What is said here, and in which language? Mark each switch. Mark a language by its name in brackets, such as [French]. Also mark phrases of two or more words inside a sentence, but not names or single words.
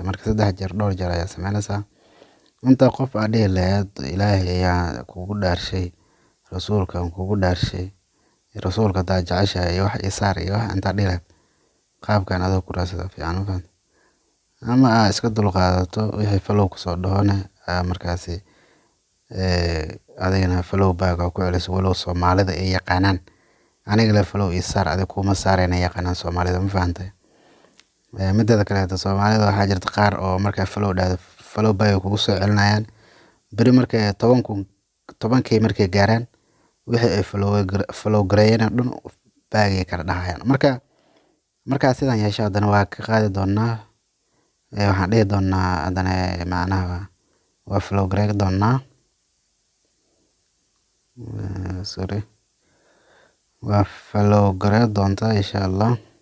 [Somali] Marka 3 jeer dhowr jeer ayaa sameynaysaa. Inta qof aad dhihi lahayd Ilaahay ayaa kugu dhaarshay, rasuulka kugu dhaarshay, rasuulka daa jeceshahay wax isaar iyo wax inta dhihi lahayd qaabkan adoo ku raadsada fiican ma fahantay. Ama aad iska dulqaadato wixii follow kusoo dhahone markaasi adigana [English] follow back [Somali] oo ku celiso walow Soomaalida ay yaqaanaan. Aniga la follow isaar adiga kuma saarayna yaqaanaan Soomaalida ma fahantay. Midda kale Soomaalida waxaa jirta qaar oo marka follow dhahdo [English] follow back [Somali] kugu soo celinayaan bari markay 10k markay gaaraan wixii ay follow gareeyeen dhan back ay kala dhahayaan. Marka sidaan yeesho haddana waa ka qaadi doonaa waxaan dhihi doonaa haddana macnaha waa follow gareey doonaa sorry waa follow gareey doontaa [Arabic] إن شاء الله.